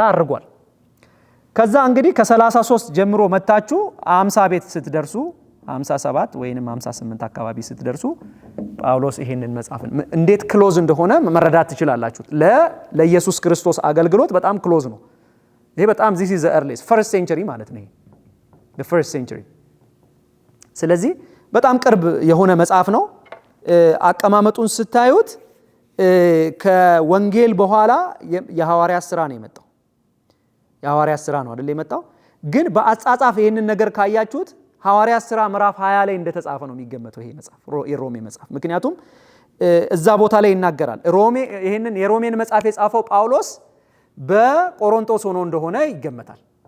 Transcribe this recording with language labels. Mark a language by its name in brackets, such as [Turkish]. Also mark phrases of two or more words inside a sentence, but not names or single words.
[Amharic] አርጓል። ከዛ እንግዲህ ከ33 ጀምሮ መታችሁ 50 ቤት ስትደርሱ 57 ወይንም 58 አካባቢ ስትደርሱ ጳውሎስ ይሄንን መጽሐፍን እንዴት ክሎዝ እንደሆነ መረዳት ትችላላችሁ። ለኢየሱስ ክርስቶስ አገልግሎት በጣም ክሎዝ ነው። ይሄ በጣም [English] this is the earliest first century [Amharic] ማለት ነው። the [English] first century። [Amharic] ስለዚህ በጣም ቅርብ የሆነ መጽሐፍ ነው። አቀማመጡን ስታዩት ከወንጌል በኋላ የሐዋርያት ሥራ ነው የመጣው። የሐዋርያት ሥራ ነው አይደል የመጣው። ግን በአጻጻፍ ይሄንን ነገር ካያችሁት ሐዋርያት ሥራ ምዕራፍ 20 ላይ እንደተጻፈ ነው የሚገመተው ይሄ መጽሐፍ፣ የሮሜ መጽሐፍ። ምክንያቱም እዛ ቦታ ላይ ይናገራል። ይሄንን የሮሜን መጽሐፍ የጻፈው ጳውሎስ በቆሮንቶስ ሆኖ እንደሆነ ይገመታል።